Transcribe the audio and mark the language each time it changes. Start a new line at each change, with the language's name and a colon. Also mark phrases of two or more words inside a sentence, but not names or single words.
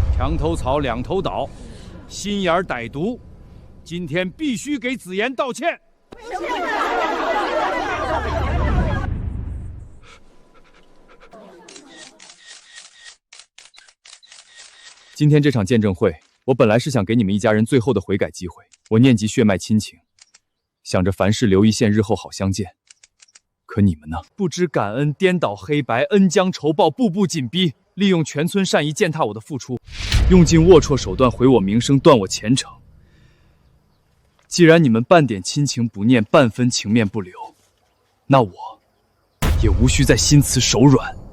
Chinese: 墙头草两头倒，心眼歹毒，今天必须给子妍道歉。今天这场见证会，我本来是想给你们一家人最后的悔改机会。我念及血脈親情，想着凡事留一線，日後好相見。可你們呢？不知感恩，顛倒黑白，恩將仇報，步步緊逼，利用全村善意踐踏我的付出，用盡齷齪手段毀我名聲，斷我前程。既然你們半點親情不念，半分情面不留，那我也無需再心慈手軟。